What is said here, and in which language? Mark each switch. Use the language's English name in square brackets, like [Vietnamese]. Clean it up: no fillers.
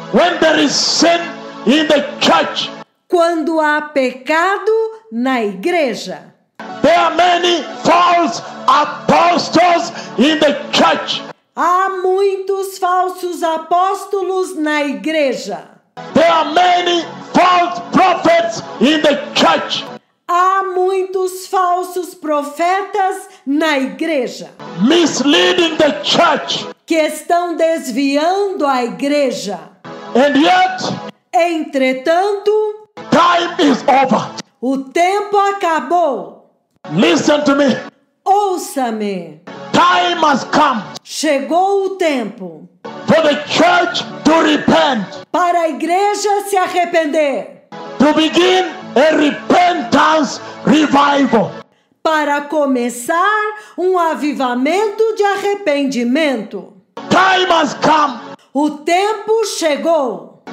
[English] when there is sin in the church? [Portuguese] quando há pecado na igreja? [English] There are many false apostles in the church. [Portuguese] Há muitos falsos apóstolos na igreja. [English] There are many false prophets in the church. [Portuguese] Há muitos falsos profetas na igreja [English] Misleading the church. [Portuguese] que estão desviando a igreja. [English] And yet, [Portuguese] Entretanto, [English] time is over. [Portuguese] o tempo acabou. [English] Listen to me. [Portuguese] Ouça-me. [English] Time has come [Portuguese] Chegou o tempo [English] for the church to repent, [Portuguese] para a igreja se arrepender, [English] to begin a repentance revival. [Portuguese] para começar um avivamento de arrependimento. [English] Time has come [Portuguese] O tempo chegou